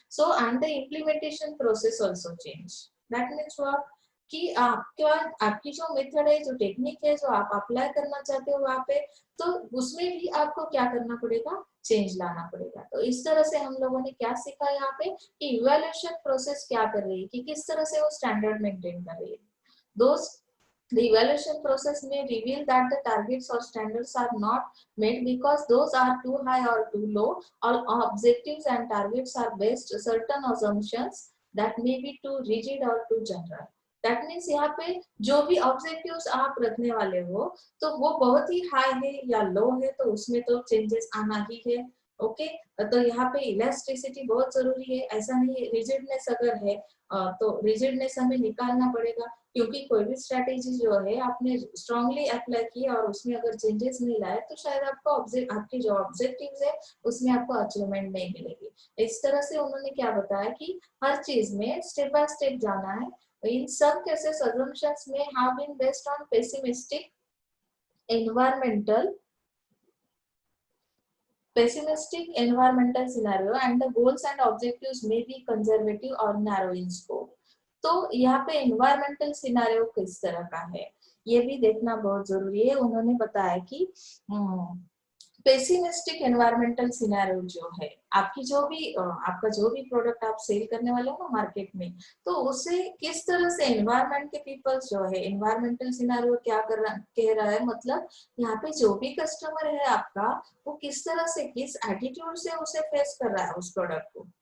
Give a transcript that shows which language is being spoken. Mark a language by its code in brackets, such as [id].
[en] So and the implementation process also change. That means what, [hi] कि आपकी जो method है, जो टेक्निक है, जो आप अप्लाई करना चाहते हो वहां पे, तो उसमें भी आपको क्या करना पड़ेगा, चेंज लाना पड़ेगा। तो इस तरह से हम लोगों ने क्या सीखा यहाँ पे कि इवैल्यूएशन प्रोसेस क्या कर रही है, कि किस तरह से वो स्टैंडर्ड मेंटेन कर रही है। दोस्त, [en] the evaluation process may reveal that the targets or standards are not met because those are too high or too low, or objectives and targets are based certain assumptions that may be too rigid or too general. That means [hi] यहाँ पे जो भी objectives आप रखने वाले हो, तो वो बहुत ही हाई है या लो है, तो उसमें तो चेंजेस आना ही है। ओके। तो यहाँ पे इलास्टिसिटी बहुत जरूरी है, ऐसा नहीं है रिजिडनेस अगर है तो रिजिडनेस हमें निकालना पड़ेगा, क्योंकि कोई भी स्ट्रेटेजी जो है आपने स्ट्रांगली अप्लाई की और उसमें अगर चेंजेस नहीं लाए तो शायद आपको आपकी जो ऑब्जेक्टिव्स है उसमें आपको अचीवमेंट नहीं मिलेगी। इस तरह से उन्होंने क्या बताया कि हर चीज में स्टेप बाय स्टेप जाना है। [en] In some cases assumptions may have been based on pessimistic environmental scenario and the goals and objectives may be conservative or narrow in scope. [hi] तो यहाँ पे environmental scenario किस तरह का है ये भी देखना बहुत जरूरी है। उन्होंने बताया कि पेसिमिस्टिक एनवायरमेंटल सिनेरियो जो है, आपकी जो भी आपका जो भी प्रोडक्ट आप सेल करने वाले हो ना मार्केट में, तो उसे किस तरह से एनवायरमेंट के पीपल्स जो है, एनवायरमेंटल सिनेरियो क्या कह रहा है, मतलब यहाँ पे जो भी कस्टमर है आपका, वो किस तरह से, किस एटीट्यूड से उसे फेस कर रहा है उस प्रोडक्ट को।